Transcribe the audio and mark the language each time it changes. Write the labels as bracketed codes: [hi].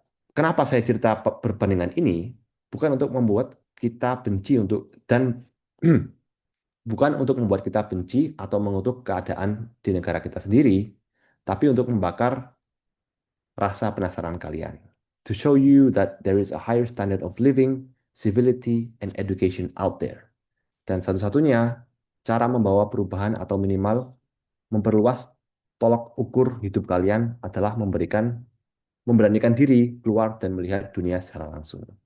[id] Kenapa saya cerita perbandingan ini? Bukan untuk membuat kita benci dan bukan untuk membuat kita benci atau mengutuk keadaan di negara kita sendiri, tapi untuk membakar rasa penasaran kalian. [en] To show you that there is a higher standard of living, civility, and education out there. [id] Dan satu-satunya cara membawa perubahan atau minimal memperluas tolok ukur hidup kalian adalah memberanikan diri keluar dan melihat dunia secara langsung.